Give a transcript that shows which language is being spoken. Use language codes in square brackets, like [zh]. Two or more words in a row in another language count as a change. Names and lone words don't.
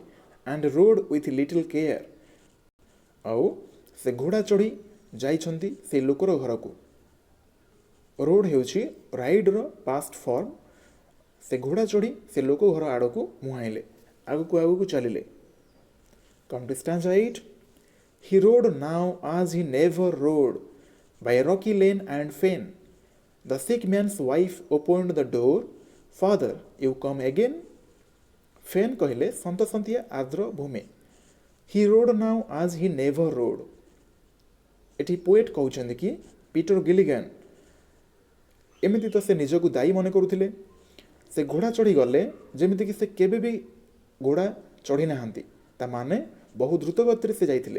[en] And rode with little care, [or] ଆଉ ସେ ଘୋଡ଼ା ଚଢ଼ି ଯାଇଛନ୍ତି ସେ ଲୋକର ଘରକୁ। ରୋଡ୍ ହେଉଛି ରାଇଡ୍ର [en] past form. [or] ସେ ଘୋଡ଼ା ଚଢ଼ି ସେ ଲୋକ ଘର ଆଡ଼କୁ ମୁହାଁଇଲେ, ଆଗକୁ ଆଗକୁ ଚାଲିଲେ। [en] Come to stanza 8. He rode now as he never rode, by rocky lane and fen. The sick man's wife opened the door. Father, you come again? [or] ଫେନ୍ କହିଲେ ସନ୍ତସନ୍ତିଆ ଆର୍ଦ୍ର ଭୂମି। [en] He rode now as he never rode, [or] ଏଠି ପୋଏଟ୍ କହୁଛନ୍ତି କି ପିଟର ଗିଲିଗାନ୍ ଏମିତି ତ ସେ ନିଜକୁ ଦାୟୀ ମନେ କରୁଥିଲେ। ସେ ଘୋଡ଼ା ଚଢ଼ି ଗଲେ ଯେମିତିକି ସେ କେବେ ବି ଘୋଡ଼ା ଚଢ଼ି ନାହାନ୍ତି, ତା ମାନେ ବହୁ ଦ୍ରୁତ ଗତିରେ ସେ ଯାଇଥିଲେ।